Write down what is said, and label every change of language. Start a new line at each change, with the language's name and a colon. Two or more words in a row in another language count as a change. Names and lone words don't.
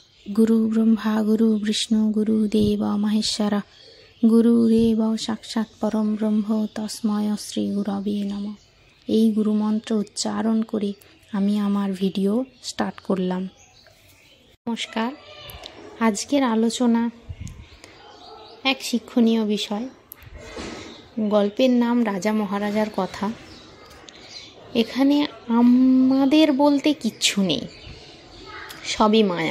Sanskrit: गुरु ब्रह्मा गुरु विष्णु गुरुदेव महेश्वर गुरुरेव साक्षात् परम ब्रह्म तस्मै श्री गुरवे नमः।
Bangla: এই গুরুমন্ত্র উচ্চারণ করে আমি আমার ভিডিও স্টার্ট করলাম। নমস্কার, আজকের আলোচনা এক শিক্ষণীয় বিষয়। গল্পের নাম রাজা মহারাজার কথা। এখানে আমাদের বলতে কিচ্ছু নেই, সবই মায়া।